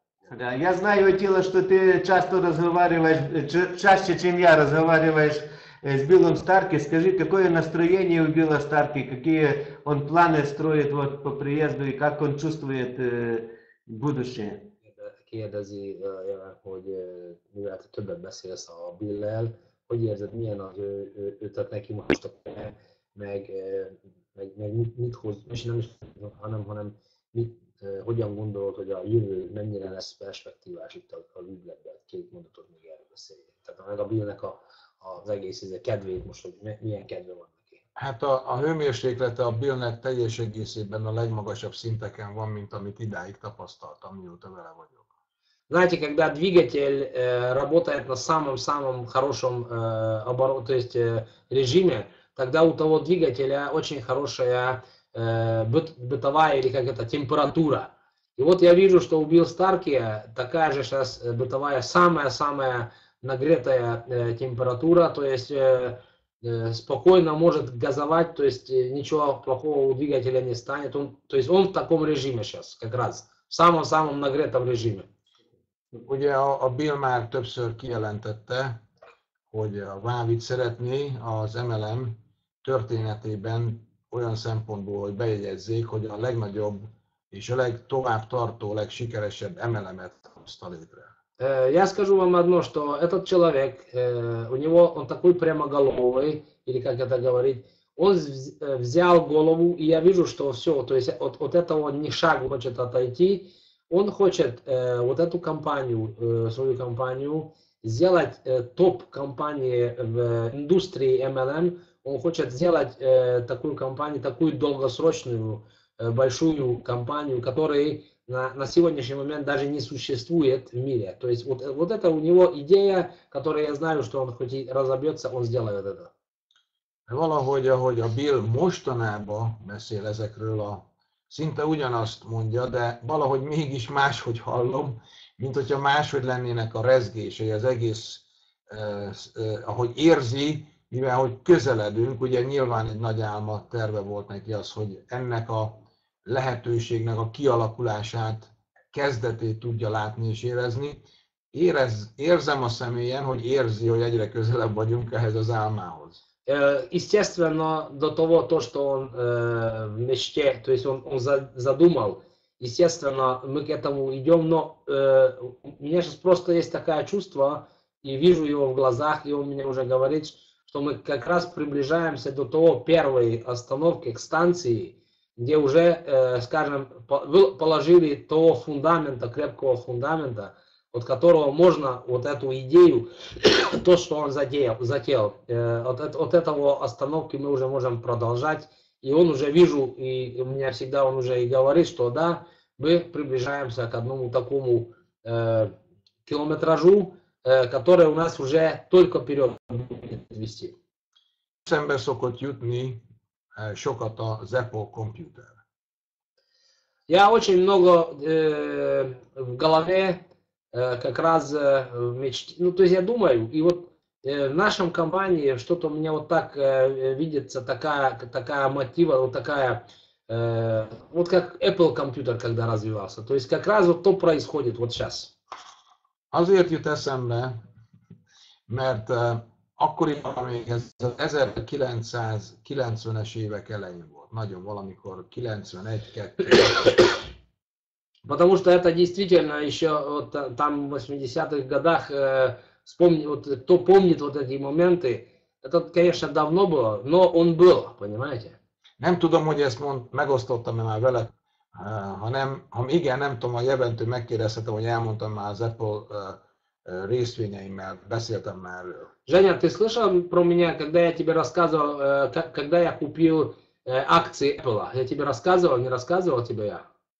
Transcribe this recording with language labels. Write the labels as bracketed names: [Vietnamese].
[Russian] Я знаю, Атила, что ты часто разговариваешь, чаще, чем я, разговариваешь с Биллом Старки. Скажи, какое настроение у Билла Старки, какие он планы stроит вот по приезду и как он чувствует будущее? [Hungarian] Kérdezi, hogy mivel te többet beszélsz a Bill-lel, hogy érzed, milyen az ő tehát neki most a meg mit hoz, és nem is, hanem mit, hogyan gondolod, hogy a jövő mennyire lesz perspektívás itt a ügyletben, két mondatot még erről beszéljünk. Tehát meg a Billnek az egész kedvét most, hogy milyen kedve van neki. Hát a hőmérséklete a Billnek teljes egészében a legmagasabb szinteken van, mint amit idáig tapasztaltam, mióta vele vagyok. [Russian] Знаете, когда двигатель работает на самом-самом хорошем обороте, то есть режиме, тогда у того двигателя очень хорошая бытовая или как это, температура. И вот я вижу, что у Билл Старки такая же сейчас бытовая, самая-самая нагретая температура, то есть спокойно может газовать, то есть ничего плохого у двигателя не станет. То есть он в таком режиме сейчас, как раз, в самом-самом нагретом режиме. [Hungarian] Ugye a Bill már többször kijelentette, hogy a Vávit szeretné az MLM történetében olyan szempontból, hogy bejegyezzék, hogy a legnagyobb és a legtovább tartó, legsikeresebb MLM-et hozta létre. [Russian] Я скажу вам одно, что этот человек, у него, он такой прямоголовый, или как это говорить, он взял голову, и я вижу, что все, то есть от этого ни шаг хочет отойти. Он хочет вот эту компанию, свою компанию, сделать топ-компанией в индустрии MLM. Он хочет сделать такую компанию, такую долгосрочную, большую компанию, которой на сегодняшний момент даже не существует в мире. То есть вот это у него идея, которая я знаю, что он хоть и разобьется, он сделает это. [Hungarian] Valahogy, ahogy a Bill mostanában beszél ezekről szinte ugyanazt mondja, de valahogy mégis máshogy hallom, mint hogyha máshogy lennének a rezgései, az egész, ahogy érzi, mivel hogy közeledünk, ugye nyilván egy nagy álma terve volt neki az, hogy ennek a lehetőségnek a kialakulását, kezdetét tudja látni és érezni. Érzem a személyen, hogy érzi, hogy egyre közelebb vagyunk ehhez az álmához. [Russian] Естественно, до того, то, что он в мечте, то есть он задумал, естественно, мы к этому идем, но у меня сейчас просто есть такое чувство, и вижу его в глазах, и он мне уже говорит, что мы как раз приближаемся до того первой остановки, к станции, где уже, скажем, положили того фундамента, крепкого фундамента, от которого можно вот эту идею, то, что он затеял, от этого остановки мы уже можем продолжать. И он уже вижу, и у меня всегда он уже и говорит, что да, мы приближаемся к одному такому километражу, который у нас уже только вперед будет вести. [Hungarian] Szembe szokott jutni sokat a Zeppo Computer. [Russian] Я очень много в голове как раз в мечте, ну то есть я думаю, и вот в нашем компании что-то у меня вот так видится, такая мотива, вот такая, вот как Apple компьютер, когда развивался, то есть как раз вот то происходит вот сейчас. [Hungarian] Azért jut eszembe, mert akkoriban még ez az 1990-es évek elején volt, nagyon valamikor 91-2. [Russian] Потому что это действительно еще вот, там в 80-х годах, кто помнит вот эти моменты, Это, конечно, давно было, но он был, понимаете? [Hungarian] Nem tudom, hogy ezt megosztottam-e már veled, ha igen, nem tudom, a Jeventől megkérdezhetem, hogy elmondtam már az Apple részvényeimmel, beszéltem már erről. [Russian] Женя, ты слышал про меня, когда я тебе рассказывал, когда я купил акции Apple? Я тебе рассказывал, не рассказывал тебе я?